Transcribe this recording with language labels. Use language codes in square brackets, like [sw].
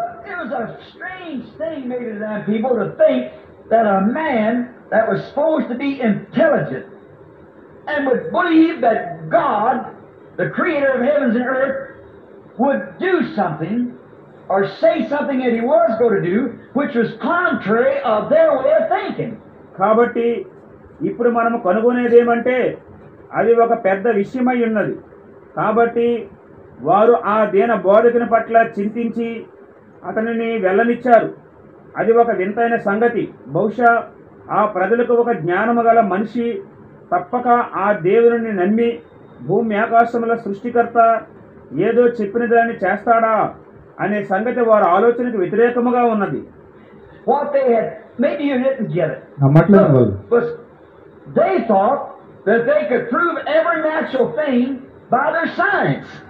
[en] It was a strange thing maybe to them people to think that a man that was supposed to be intelligent and would believe that God, the creator of heavens and earth, would do something or say something that he was going to do which was contrary of their way of thinking. [te] కాబట్టి ఇప్పుడు మనము కనుగొనేదేమంటే అది ఒక పెద్ద విషయమై ఉన్నది. కాబట్టి వారు ఆ దీన బోధకుని పట్ల చింతించి అతనిని వెళ్ళనిచ్చారు. అది ఒక వింతైన సంగతి. బహుశా ఆ ప్రజలకు ఒక జ్ఞానము గల మనిషి తప్పక ఆ దేవుని నమ్మి భూమి ఆకాశముల సృష్టికర్త ఏదో చెప్పిన దాన్ని చేస్తాడా అనే సంగతి వారి ఆలోచనకు వ్యతిరేకముగా ఉన్నది. [en] What they had, maybe you didn't get it. But they thought that they could prove every natural thing by their science.